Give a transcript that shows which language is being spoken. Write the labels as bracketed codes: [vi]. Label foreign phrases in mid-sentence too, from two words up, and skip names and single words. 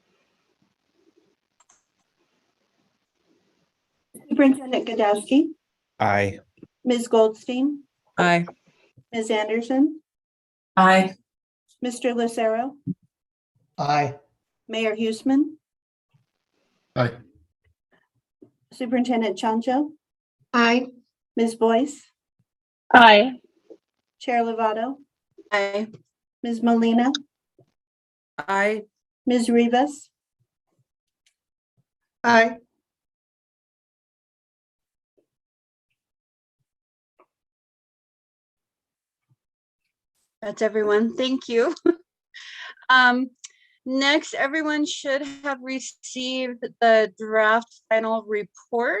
[en] Superintendent Godowski, Aye. Ms. Goldstein, Aye. Ms. Anderson, Aye. Mr. Lucero, Aye. Mayor Huseman, Aye. Superintendent Chancho, Aye. Ms. Boyce, Aye. Chair Lovato, Aye. Ms. Molina, Aye. Ms. Rivas, Aye. That's everyone. Thank you. Next, everyone should have received the draft final report.